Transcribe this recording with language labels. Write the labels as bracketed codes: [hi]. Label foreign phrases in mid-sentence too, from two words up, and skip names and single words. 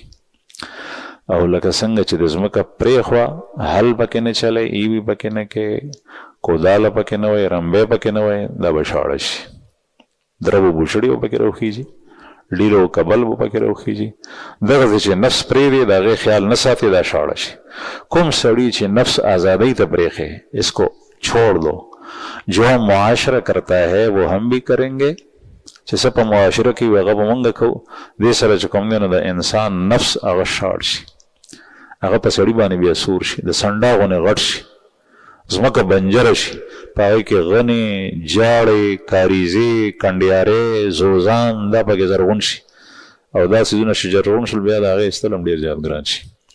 [ps] او لکه څنګه چې د ځمکه پرېښوه، حل پکې نه چلی، ایوي پکې نه کوې، کوداله پکې نه وایي، رمبی پکې نه وایي، دا به شاړه شي. دره به بوشړي به پکې راوخیږي، ډیره او کبل به پکې راوخیږي. دغسې چې نفس پرېږدي د هغې خیال نه ساتي دا شاړه شي. کوم سړي چې نفس آزادۍ ته پرېښی [ur] اس کو چھوڑ دو، جو معاشره کرتا ہے وہ ہم بھی کریں گے. [ps] چې څه په معاشره کې وي هغه به مونږ کوو. دې سره چې کوم دی نو د انسان نفس هغه شاړ شي، هغه په سړي باندې بیا سور شي، د سنډا غونې غټ شي، ځمکه بنجره شي، په هغې کې غنې، جاړې، کاریزې، کنډیارې، زوزان دا پکې زرغون شي، او دا څیزونه چې زرغون شول بیا د هغې ایستل هم ډېر زیات ګران شي.